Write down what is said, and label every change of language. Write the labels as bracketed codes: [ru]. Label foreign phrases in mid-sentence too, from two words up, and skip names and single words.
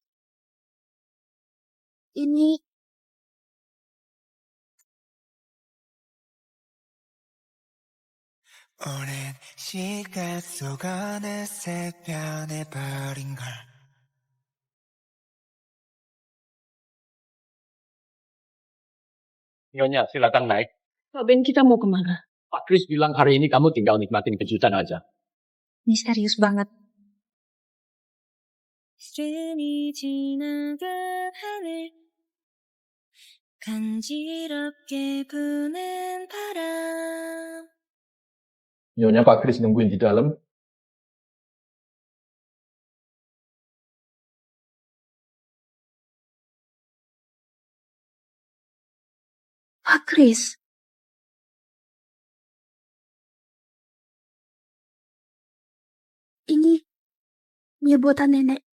[id] Ini [ko] 오랜 시간 속 어느새 변해버린 걸 [id] Nyonya, silakan naik. Pak Ben kita mau kemana? Pak Chris bilang hari ini kamu tinggal nikmatin kejutan aja. Misterius banget. [ko] 시간이 지나가 하늘 간지럽게 부는 바람 [id] Nyonya Pak Chris nungguin di dalam. Pak Chris. Ini mie buatan nenek.